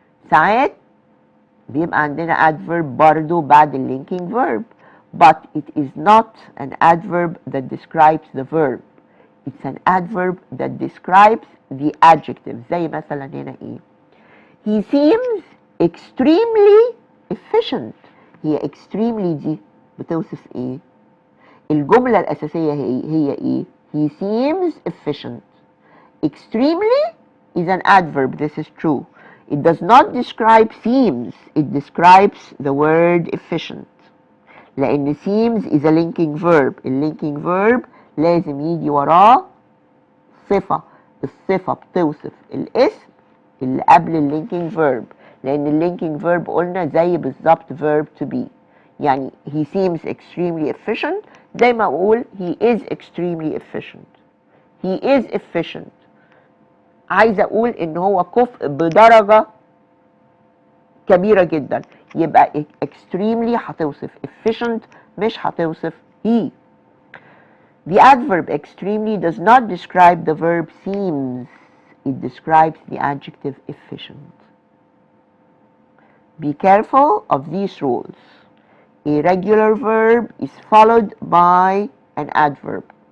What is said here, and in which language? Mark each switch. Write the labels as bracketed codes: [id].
[en] ساعات بيبقى عندنا adverb برضو بعد linking verb, but it is not an adverb that describes the verb. It's an adverb that describes the adjective. [ar] زي مثلا هنا ايه؟ He seems extremely efficient. هي extremely دي بتوصف ايه؟ الجملة الأساسية هي ايه؟ He seems efficient. [en] Extremely is an adverb, this is true. It does not describe seems, it describes the word efficient. لأن seems is a linking verb. [ar] linking verb لازم يجي وراه صفة. الصفة بتوصف الاسم اللي قبل linking verb. لأن linking verb قلنا زي بالظبط verb to be. [en] يعني he seems extremely efficient زي ما أقول he is extremely efficient. [ar] He is efficient. عايزة أقول إن هو كفء بدرجة كبيرة جدا، يبقى extremely هتوصف efficient مش هتوصف he. [en] The adverb extremely does not describe the verb seems. It describes the adjective efficient. Be careful of these rules. A regular verb is followed by an adverb.